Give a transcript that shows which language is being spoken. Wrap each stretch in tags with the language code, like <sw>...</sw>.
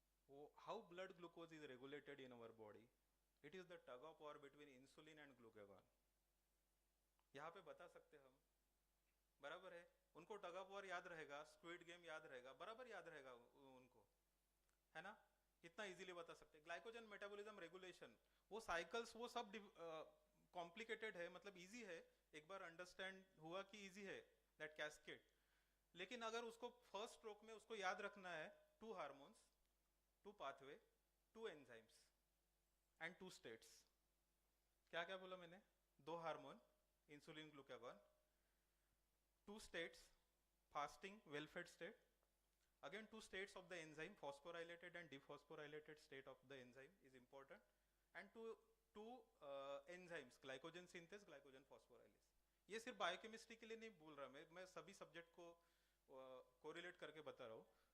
<en>So how blood glucose is regulated in our body? It is the tug of war between insulin and glucagon.</en> <hi>यहाँ पे बता सकते हम, बराबर है. उनको टग ऑफ वॉर याद रहेगा, स्क्विड गेम याद रहेगा, बराबर याद रहेगा उनको, है ना. इतना इजीली बता सकते हैं. ग्लाइकोजन मेटाबॉलिज्म रेगुलेशन, वो साइकिल्स, वो सब कॉम्प्लिकेटेड है, मतलब इजी है. एक बार अंडरस्टैंड हुआ कि इजी है, दैट कैस्केड. लेकिन अगर उसको फर्स्ट स्ट्रोक में उसको याद रखना है</hi> <en>2 hormones, 2 pathway, 2 enzymes and 2 states.</en> <hi>क्या क्या बोला मैंने?</hi> <en>2 hormone, insulin glucagon, 2 states, fasting well fed state, again 2 states of the enzyme, phosphorylated and dephosphorylated state of the enzyme is important, and two enzymes, glycogen synthase, glycogen phosphorylase।</en> <hi>ये सिर्फ biochemistry के लिए नहीं बोल रहा मैं सभी सब्जेक्ट को कोरिलेट करके बता रहा हूँ।</hi>